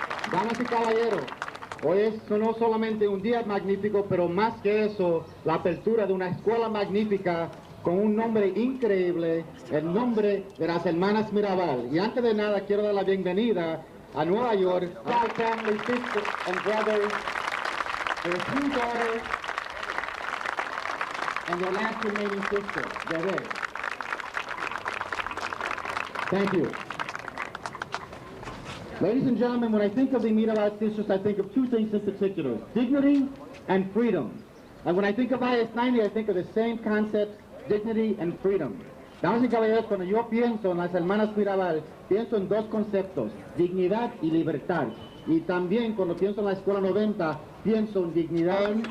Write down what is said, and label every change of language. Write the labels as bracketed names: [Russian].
[Spanish] Damas y caballeros, hoy es no solamente un día magnífico, pero más que eso, la apertura de una escuela magnífica con un nombre increíble, el nombre de las hermanas Mirabal. Y antes de nada quiero dar la bienvenida a Nueva York, [English] my family, sister and brother, their two daughters, and their last remaining sister, Gerry. Thank you. Ladies and gentlemen, when I think of the Mirabal sisters, I think of two things in particular, dignity and freedom. And when I think of IS90, I think of the same concepts, dignity and freedom. [Spanish] Damas y caballeros, cuando yo pienso en las hermanas Mirabal, pienso en dos conceptos, dignidad y libertad. Y también cuando pienso en la Escuela 90, pienso en dignidad.